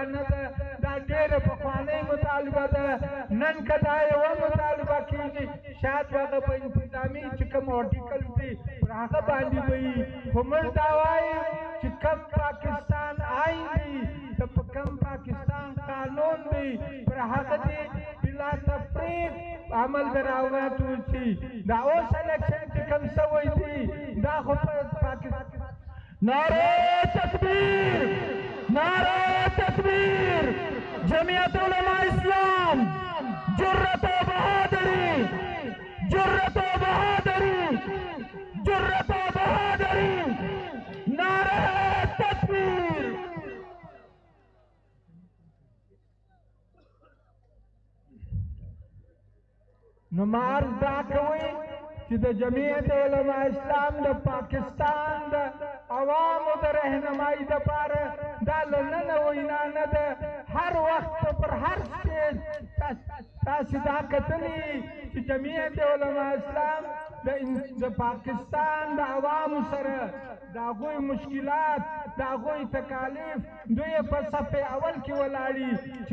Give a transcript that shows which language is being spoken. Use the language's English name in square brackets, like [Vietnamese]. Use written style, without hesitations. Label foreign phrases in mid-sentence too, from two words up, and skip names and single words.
[Pashto] نه ده دا ډېره پخوانۍ مطالبه ده نن که دا یوه مطالبه کېږي شاید هغه په انتظامي چې کوم آرټیکل دي پر هغه باندې به وي خو موږ دا وایو چې کوم پاکستان آئین دی د کوم پاکستان قانون دی پر هغه دی بلا تفریق عمل دراوغات وشي دا اوس الیکشن چې کوم شوی دی دا خو په پاکستان [Urdu] نعرہ تکبیر نعرہ تکبیر جمعیت علماء اسلام جرأت و بہادری جرأت و بہادری جرأت و بہادری نعرہ تکبیر [Pashto] نو معرض دا کوي چې د جمعیت علما اسلام د پاکستان د عوامو د رهنمایي دپاره دا له ننه وینا نه ده هر وخت پر هر سټیج تاسې دا کتلي چې جمعیت علما اسلام د پاکستان د عوامو سره د هغوی مشکلات د هغوی تکالیف دوی په صف اول کې ولاړي چې